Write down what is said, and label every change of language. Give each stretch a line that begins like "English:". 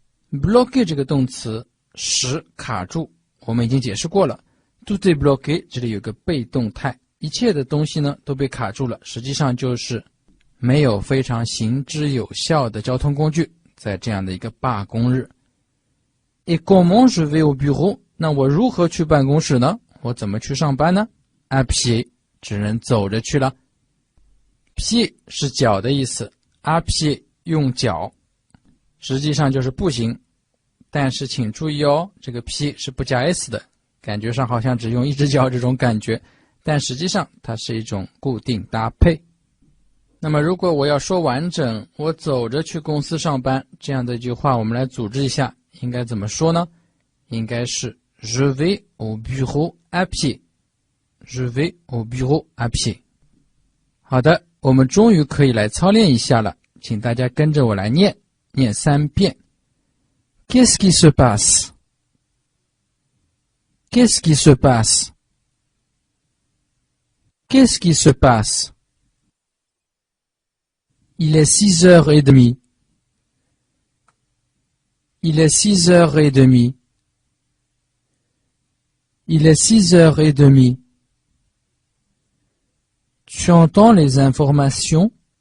Chinese: bloqué 这个动词使卡住，我们已经解释过了。
French: tout est bloqué
Chinese: 这里有个被动态，一切的东西呢都被卡住了，实际上就是没有非常行之有效的交通工具，在这样的一个罢工日。
French: Et comment je vais au bureau
Chinese: 那我如何去办公室呢？我怎么去上班呢？
French: à pied
Chinese: 只能走着去了。pied 是脚的意思， à pied 用脚，实际上就是步行，但是请注意哦，这个 pied 是不加 s 的，感觉上好像只用一只脚这种感觉，但实际上它是一种固定搭配。那么如果我要说完整，我走着去公司上班，这样的一句话我们来组织一下，应该怎么说呢？应该是
French: Je vais au bureau à pied Je vais au bureau à pied
Chinese: 好的，我们终于可以来操练一下了，请大家跟着我来念3遍。
French: Qu'est-ce qui se passe Qu'est-ce qui se passe Qu'est-ce qui se passe Il est 6h30 Il est 6h30 Il est 6h30 Tu entends les informations